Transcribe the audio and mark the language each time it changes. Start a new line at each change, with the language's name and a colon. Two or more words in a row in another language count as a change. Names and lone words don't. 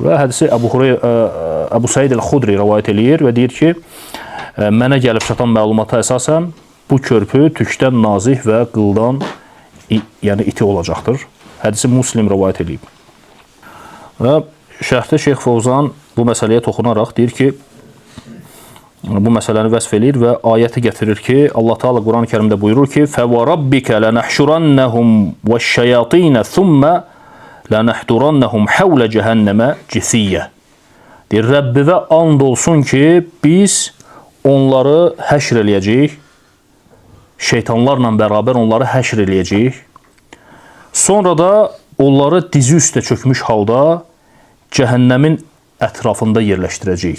Azerbaijani: Və hədisi Əbu Səid el-Xudri rəvayət eləyir və deyir ki, mənə gəlib çatan məlumata əsasən bu körpü tükdən nazik və qıldan yəni iti olacaqdır. Hədisi Muslim rəvayət eləyib. Və şərhdə Şeyx Fovzan bu məsələyə toxunaraq deyir ki, bu məsələni vəsf eləyir və ayəti gətirir ki, Allah Teala Quran-ı Kərimdə buyurur ki,
Arabic: فَوَرَبِّكَ لَنَحْشُرَنَّهُمْ وَالشَّيَاطِينَ ثُمَّ لَنَحْدُرَنَّهُمْ حَوْلَ جَهَنَّمَ جِثِيَّ.
Azerbaijani: Deyir, Rəbbivə and olsun ki, biz onları həşr eləyəcəyik, şeytanlarla bərabər onları həşr eləyəcəyik. Sonra da onları dizi üstə çökmüş halda cəhənnəmin ətrafında yerləşdirəcəyik.